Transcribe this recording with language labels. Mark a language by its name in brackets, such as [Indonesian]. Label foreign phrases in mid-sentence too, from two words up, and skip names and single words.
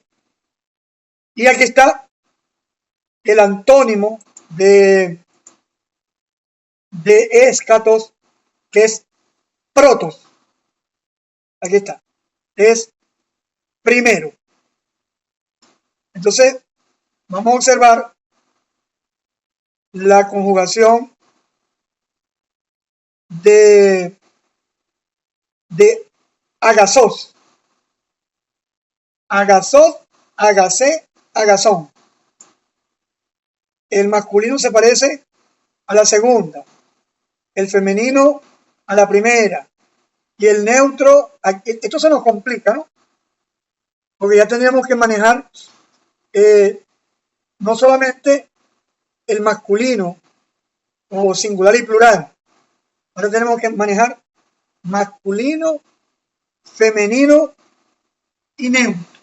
[Spanish] Y aquí está el antónimo de escatos, que es protos. Aquí está. Es primero. Entonces, vamos a observar la conjugación de agasos. [Greek] ἀγαθός, ἀγαθή, ἀγαθόν. [Spanish] El masculino se parece a la segunda, el femenino a la primera y el neutro, esto se nos complica, ¿no? Porque ya tendríamos que manejar no solamente el masculino o singular y plural, ahora tenemos que manejar masculino, femenino y neutro.